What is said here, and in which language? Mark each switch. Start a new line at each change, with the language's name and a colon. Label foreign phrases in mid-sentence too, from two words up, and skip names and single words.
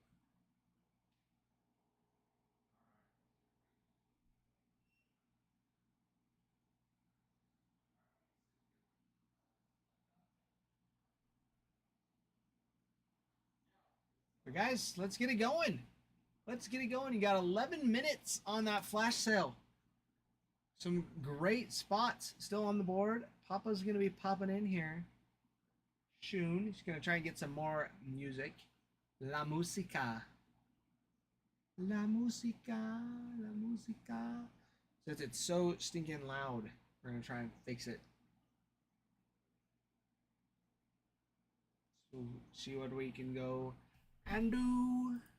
English: But guys, let's get it going. Let's get it going. You got 11 minutes on that flash sale. Some great spots still on the board. Papa's going to be popping in here soon. He's going to try and get some more music.
Spanish: La música. La música. La música.
English: Since it's so stinking loud, we're going to try and fix it. So see what we can go and do.